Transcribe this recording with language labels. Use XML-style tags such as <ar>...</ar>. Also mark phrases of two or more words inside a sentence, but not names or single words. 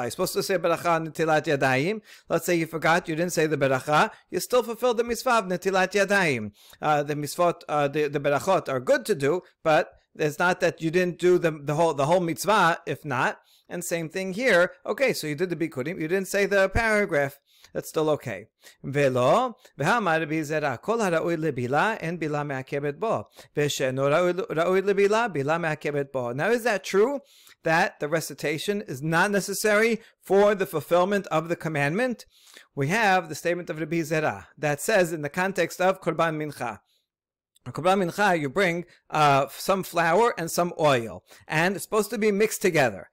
<en>You're supposed to say beracha on</en> <he>נטילת ידיים.</he> <en>Let's say you forgot, you didn't say the beracha, you still fulfilled the mitzvah of</en> <he>נטילת ידיים.</he> <en>The mitzvot, the berachot are good to do, but it's not that you didn't do the whole mitzvah. If not, and same thing here. Okay, so you did the bikurim, you didn't say the paragraph. That's still okay.</en> <he>ולא, והאמר ר' זירא כל הראוי לבילה אין בילה מעכבת בו, ושאינו ראוי לבילה בילה מעכבת בו.</he> <en>Now, is that true that the recitation is not necessary for the fulfillment of the commandment? We have the statement of Rabbi Zera that says in the context of</en> <he>קרבן מנחה. קרבן מנחה,</he> <en>you bring some flour and some oil, and it's supposed to be mixed together.</en>